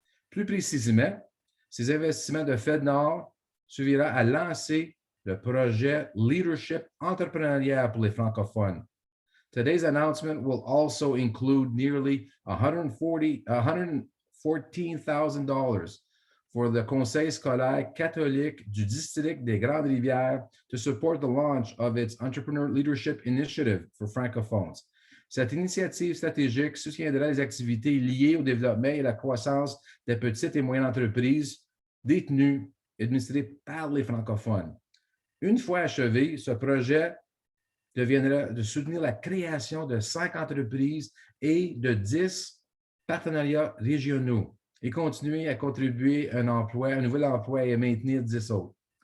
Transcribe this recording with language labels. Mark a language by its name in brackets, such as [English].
[French] Plus précisément, ces investissements de FedNord suffira à lancer le projet Leadership entrepreneurial pour les francophones. [English] Today's announcement will also include nearly $114,000 for the Conseil scolaire catholique du district des Grandes-Rivières to support the launch of its Entrepreneur Leadership Initiative for francophones. [French] Cette initiative stratégique soutiendra les activités liées au développement et à la croissance des petites et moyennes entreprises détenues et administrées par les francophones. Une fois achevé, ce projet deviendra de soutenir la création de 5 entreprises et de 10 partenariats régionaux et continuer à contribuer à un nouvel emploi et à maintenir 10 autres.